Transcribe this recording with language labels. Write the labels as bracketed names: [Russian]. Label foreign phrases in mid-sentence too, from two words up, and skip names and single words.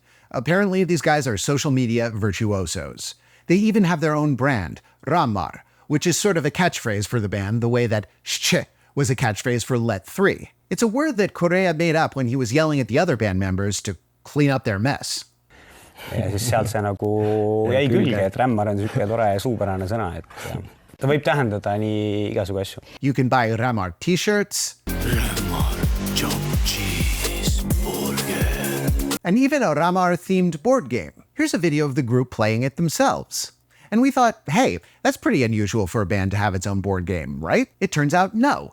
[English] Apparently, these guys are social media virtuosos. They even have their own brand, Rammar, which is sort of a catchphrase for the band the way that Shche was a catchphrase for Let 3. It's a word that Korea made up when he was yelling at the other band members to clean up their mess. [Estonian] Ja siis sealt see nagu jäi külge, et rämmar on selline tore suupärane sõna, et ta võib tähendada nii igasugu asju. [English] You can buy Rammar t-shirts. And even a Rammar-themed board game. Here's a video of the group playing it themselves. And we thought, hey, that's pretty unusual for a band to have its own board game, right? It turns out, no.